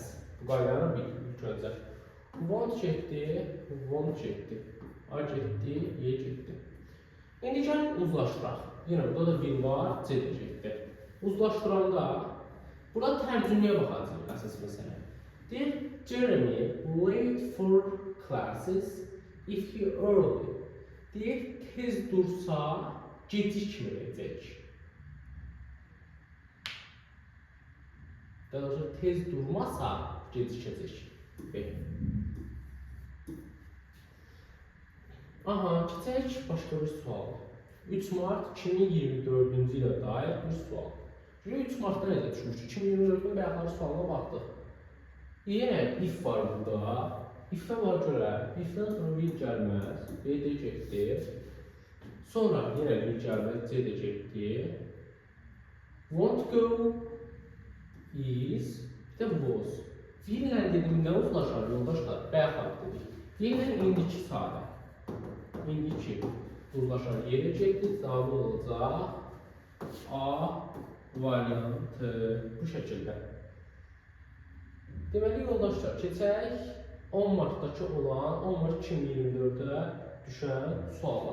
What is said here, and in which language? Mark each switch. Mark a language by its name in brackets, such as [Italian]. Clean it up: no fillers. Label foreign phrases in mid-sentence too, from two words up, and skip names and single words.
[Azerbaijani] Bu qaydanı ilk öncə. Want getdi, want getdi. A getdi, Y getdi. İndi gəlin uzlaşdıraq. Yenə burada da will var, C də getdi. Uzlaşdıranda burada tərcüməyə baxacağıq əsas məsələ. Deyir, [English] Jeremy late for classes if he early. [Azerbaijani] Deyir, tez dursa gecikməyəcək. Daha doğrusu tez durmasa gecikəcək. Aha, keçək başqa bir sual. 3 Mart 2024-cü ilə dair bir sual. 3 Martda necə düşmüşdü? 2024-cü bayaqları sualına baxdıq. Yenə if var burada. If-ə var görə, if-dən sonra will gəlməz, B də getdi. Sonra yenə will gəlməz, C də getdi. [English] Won't go is, [Azerbaijani] bir də was. Will-lə dedim, nə uzlaşar yoldaşlar? Bayaqlar dedik. Will-lə indiki sadə. İndiki uzlaşar yerə getdi, cavabı olacaq A variantı bu şəkildə. Deməli yoldaşlar, keçək 10 Martdakı olan 10 Mart 2024-də düşən suala.